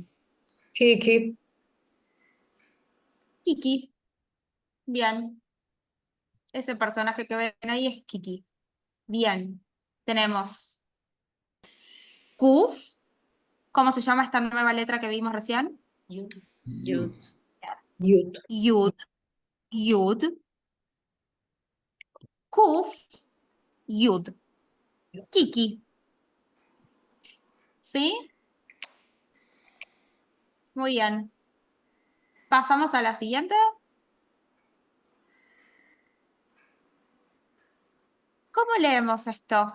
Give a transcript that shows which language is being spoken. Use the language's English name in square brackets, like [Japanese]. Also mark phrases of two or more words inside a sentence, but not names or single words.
[Spanish] Kiki. Kiki. Bien. Ese personaje que ven ahí es Kiki. Bien. Tenemos Kuf. ¿Cómo se llama esta nueva letra que vimos recién? Yud. Yud. Yud. Yud. Kuf. Yud. Kiki. ¿Sí? Muy bien. Pasamos a la siguiente. ¿Cómo leemos esto?